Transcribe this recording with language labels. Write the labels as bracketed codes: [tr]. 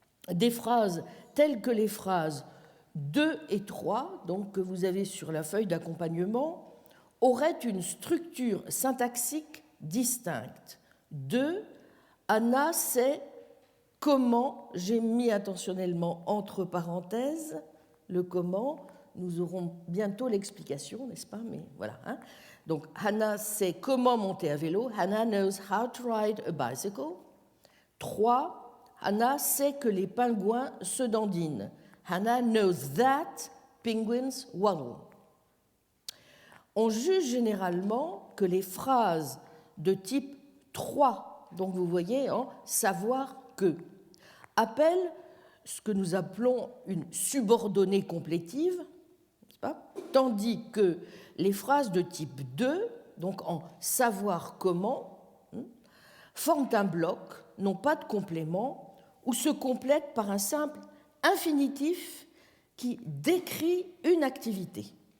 [fr] des phrases telles que les phrases 2 et 3, donc que vous avez sur la feuille d'accompagnement, auraient une structure syntaxique distincte. 2, Anna sait comment, j'ai mis intentionnellement entre parenthèses le comment, nous aurons bientôt l'explication, n'est-ce pas? Mais voilà. Donc, Hannah sait comment monter à vélo. [en] Hannah knows how to ride a bicycle. 3. [fr] Hannah sait que les pingouins se dandinent. [en] Hannah knows that penguins waddle. [fr] On juge généralement que les phrases de type 3, donc vous voyez, savoir que, appellent ce que nous appelons une subordonnée complétive, tandis que les phrases de type 2, donc en savoir comment, forment un bloc, n'ont pas de complément, ou se complètent par un simple infinitif qui décrit une activité.